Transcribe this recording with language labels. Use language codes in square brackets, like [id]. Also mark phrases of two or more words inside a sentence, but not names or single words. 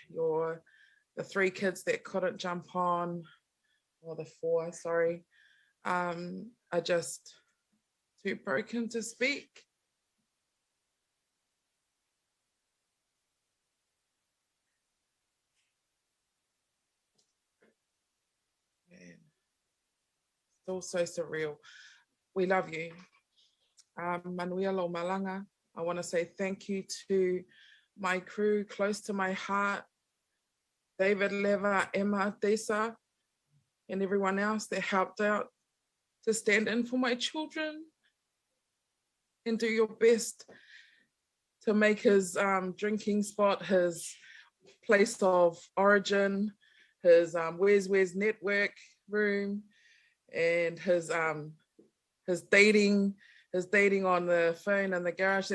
[en] You're the 3 kids that couldn't jump on, or the 4, sorry, are just too broken to speak. Still so surreal. We love you. [sm] Manuia lo malanga. [en] I want to say thank you to my crew close to my heart, David Leva, Emma, Desa, and everyone else that helped out to stand in for my children and do your best to make his drinking spot his place of origin, his Where's network room, and his dating on the phone in the garage.